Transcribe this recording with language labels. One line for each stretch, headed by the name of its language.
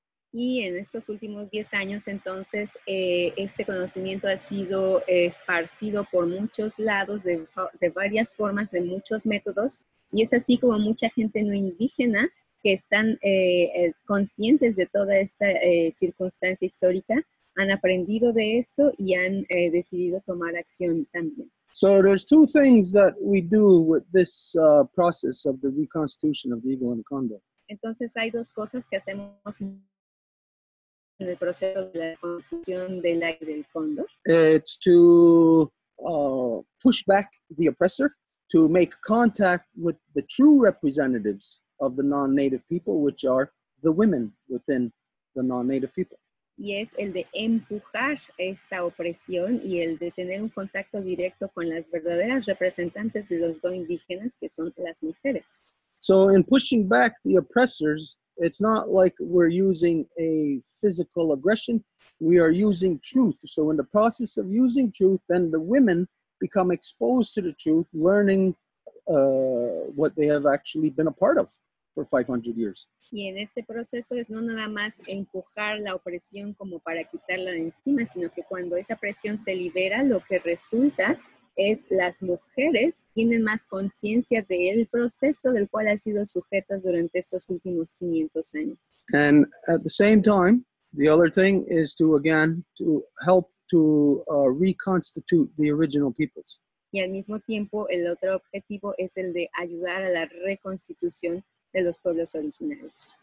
Spanish: Y en estos últimos 10 años, entonces, este conocimiento ha sido esparcido por muchos lados, de varias formas, de muchos métodos, y es así como mucha gente no indígena que están conscientes de toda esta circunstancia histórica, han aprendido de esto y han decidido tomar acción también.
English: So there's two things that we do with this process of the reconstitution of the eagle and the condor.
Spanish: Entonces hay dos cosas que hacemos en el proceso de la constitución del águila y del cóndor.
English: It's to push back the oppressor, to make contact with the true representatives of the non-native people, which are the women within the non-native people.
Spanish: Y es el de empujar esta opresión y el de tener un contacto directo con las verdaderas representantes de los no indígenas, que son las mujeres.
English: So in pushing back the oppressors, it's not like we're using a physical aggression, we are using truth. So in the process of using truth, then the women become exposed to the truth, learning what they have actually been a part of for 500 years.
Spanish: Y en este proceso es no nada más empujar la opresión como para quitarla de encima, sino que cuando esa presión se libera, lo que resulta es las mujeres tienen más conciencia del proceso del cual han sido sujetas durante estos últimos 500 años.
English: And at the same time, the other thing is to help to reconstitute the original peoples.
Spanish: Y al mismo tiempo, el otro objetivo es el de ayudar a la reconstitución de los pueblos originarios.